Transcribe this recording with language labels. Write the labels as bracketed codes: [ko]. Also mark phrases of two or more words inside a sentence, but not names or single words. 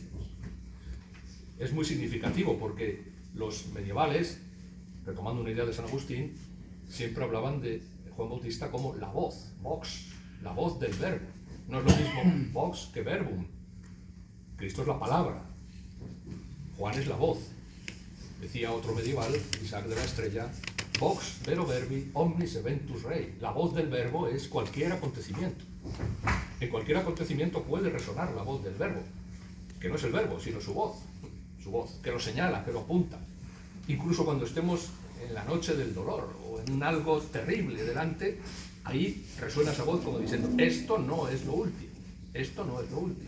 [es] Es muy significativo porque los medievales, retomando una idea de San Agustín, siempre hablaban de Juan Bautista como la voz, vox, la voz del verbo. No es lo mismo vox que verbum. Cristo es la palabra, Juan es la voz. Decía otro medieval, Isaac de la Estrella, [la] Vox vero verbi omnis eventus rei. [es] La voz del verbo es cualquier acontecimiento. En cualquier acontecimiento puede resonar la voz del verbo, que no es el verbo, sino su voz, que lo señala, que lo apunta. Incluso cuando estemos en la noche del dolor o en algo terrible delante, ahí resuena esa voz como diciendo, esto no es lo último, esto no es lo último.